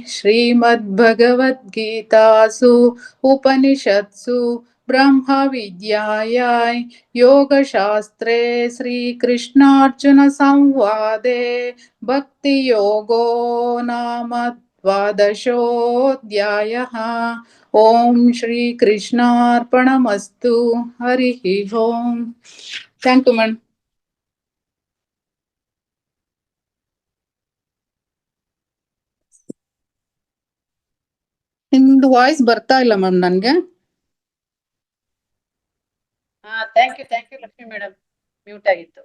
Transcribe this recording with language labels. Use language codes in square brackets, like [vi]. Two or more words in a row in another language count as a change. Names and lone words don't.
[sa] श्रीमद्भगवद्गीतासु उपनिषत्सु ब्रह्मविद्यायां योगशास्त्रे श्रीकृष्णार्जुनसंवादे भक्तियोगो नाम द्वादशोऽध्यायः ओम श्री कृष्णार्पणमस्तु हरिः ओम [en] thank you madam [kn] ನಿಮ್ದು ವಾಯ್ಸ್ ಬರ್ತಾ ಇಲ್ಲ ಮ್ಯಾಮ್ ನನ್ಗೆ [en] thank you [kn] ಲಕ್ಷ್ಮಿ ಮೇಡಮ್, ಮ್ಯೂಟ್ ಆಗಿತ್ತು.